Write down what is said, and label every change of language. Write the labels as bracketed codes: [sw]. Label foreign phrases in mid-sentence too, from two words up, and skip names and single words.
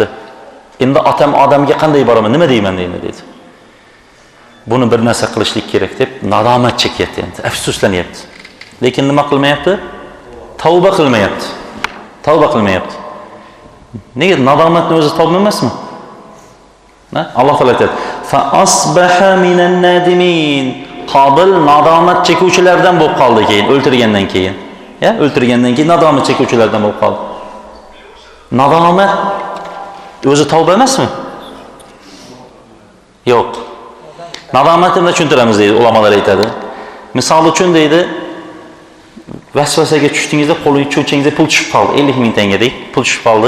[uz] Endi odamga qanday boraman, nima deyman endi dedi. Buni bir narsa qilishlik kerak deb nadomat chekyapti endi, afsuslanyapti. Lekin nima qilmayapti? Tavba qilmayapti. Nega nadomatni o'zi tavba emasmi? Alloh taolo aytadi: [ar] "Fa asbaha minan nadimin." [uz] Qobil nadomat chekuvchilardan bo'lib qoldi keyin, o'ltirgandan keyin. O'ltirgandan keyin nadomat chekuvchilardan bo'lib qoldi. Nadomat o'zi tavba emasmi? Yo'q. Nadomatni tushuntiramiz deydi, ulamolar aytadi. Misol uchun deydi, vasvasaga tushdingizda qo'lingiz cho'chingizda pul tushib qoldi, 50 ming tangedek pul tushib qoldi.